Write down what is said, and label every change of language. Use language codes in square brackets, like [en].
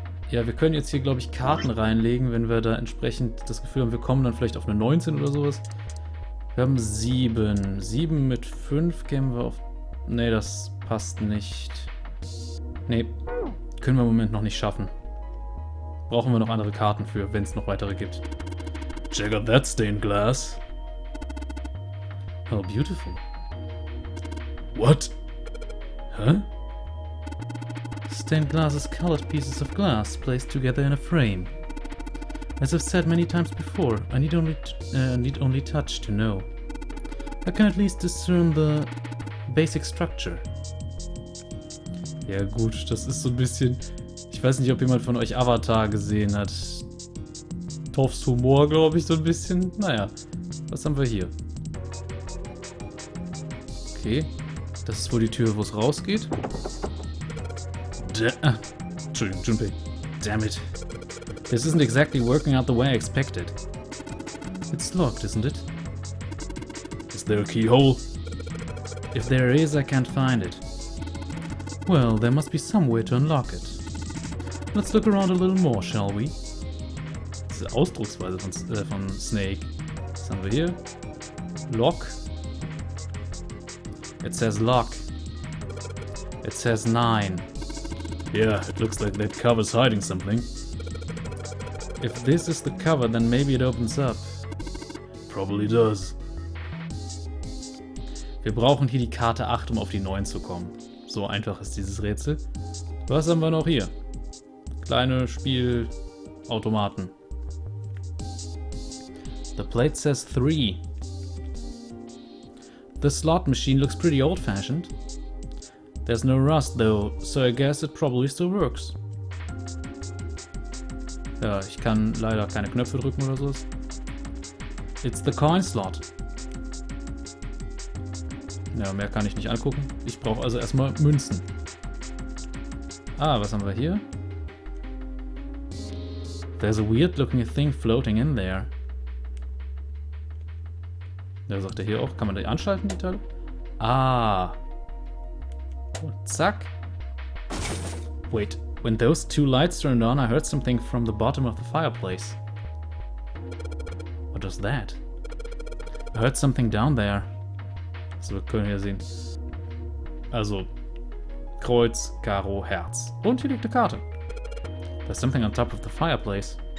[de] Ja, wir können jetzt hier, glaube ich, Karten reinlegen, wenn wir da entsprechend das Gefühl haben, wir kommen dann vielleicht auf eine 19 oder sowas. Wir haben 7. 7 mit 5 kämen wir auf... Nee, das passt nicht. Nee, können wir im Moment noch nicht schaffen. Brauchen wir noch andere Karten für, wenn es noch weitere gibt. [en] Check out that stained glass. How beautiful. What? Huh? Stained glass is colored pieces of glass placed together in a frame. As I've said many times before, I need only touch to know. I can at least discern the basic structure. [de] Ja gut, das ist so ein bisschen... Ich weiß nicht, ob jemand von euch Avatar gesehen hat. Toffs Humor, glaube ich, so ein bisschen. Naja, was haben wir hier? Okay, das ist wohl die Tür, wo es rausgeht. Entschuldigung, Junpei. [en] Damn it. This isn't exactly working out the way I expected. It's locked, isn't it? Is there a keyhole? If there is, I can't find it. Well, there must be some way to unlock it. Let's look around a little more, shall we? [de] Diese Ausdrucksweise von Snake. Was haben wir hier? Lock. [en] It says lock. It says 9. Yeah, it looks like that cover's hiding something. If this is the cover, then maybe it opens up. Probably does. [de] Wir brauchen hier die Karte 8, um auf die 9 zu kommen. So einfach ist dieses Rätsel. Was haben wir noch hier? Kleine Spielautomaten. [en] The plate says 3. The slot machine looks pretty old-fashioned. There's no rust though, so I guess it probably still works. [de] Ja, ich kann leider keine Knöpfe drücken oder so. [en] It's the coin slot. [de] Ja, mehr kann ich nicht angucken. Ich brauche also erstmal Münzen. Ah, was haben wir hier? [en] There's a weird looking thing floating in there. [de] Da sagt er hier auch, kann man die anschalten, die Teile? Ah. Und zack. [en] Wait, when those two lights turned on, I heard something from the bottom of the fireplace. What was that? I heard something down there. [de] So, wir können hier sehen. Also, Kreuz, Karo, Herz. Und hier liegt eine Karte. [en] There's something on top of the fireplace.